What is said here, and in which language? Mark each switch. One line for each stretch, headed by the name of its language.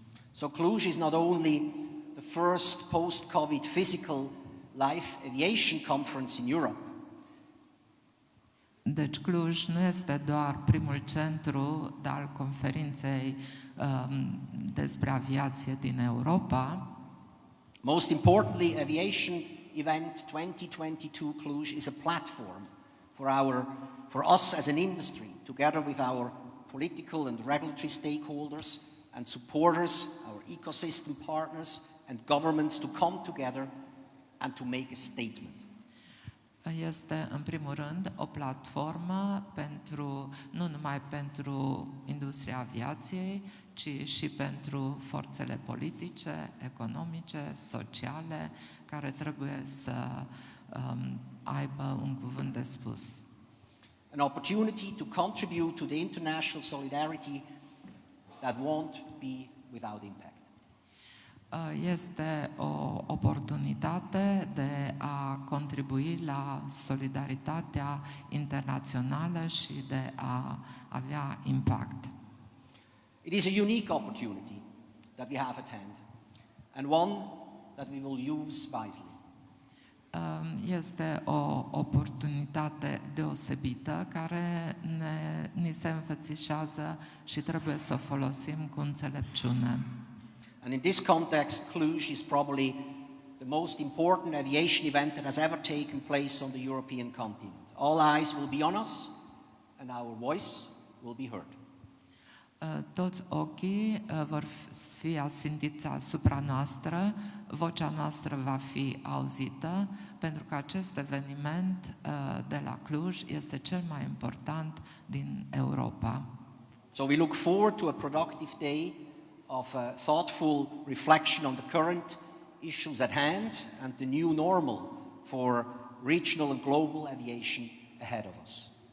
English: So Cluj is not only the first post-COVID physical life aviation conference in Europe.
Romanian: Deci Cluj nu este doar primul centru al conferinței despre aviație din Europa.
English: Most importantly, Aviation Event 2022 Cluj is a platform for us as an industry, together with our political and regulatory stakeholders and supporters, our ecosystem partners and governments to come together and to make a statement.
Romanian: Este, în primul rând, o platformă nu numai pentru industria aviației, ci și pentru forțele politice, economice, sociale, care trebuie să aibă un cuvânt de spus.
English: An opportunity to contribute to the international solidarity that won't be without impact.
Romanian: Este o oportunitate de a contribui la solidaritatea internațională și de a avea impact.
English: It is a unique opportunity that we have at hand, and one that we will use wisely.
Romanian: Este o oportunitate deosebită care ni se înfățișează și trebuie să o folosim cu înțelepciune.
English: And in this context, Cluj is probably the most important aviation event that has ever taken place on the European continent. All eyes will be on us, and our voice will be heard.
Romanian: Toți ochii vor fi asintiți asupra noastră, vocea noastră va fi auzită, pentru că acest eveniment de la Cluj este cel mai important din Europa.
English: So we look forward to a productive day of thoughtful reflection on the current issues at hand and the new normal for regional and global aviation ahead of us.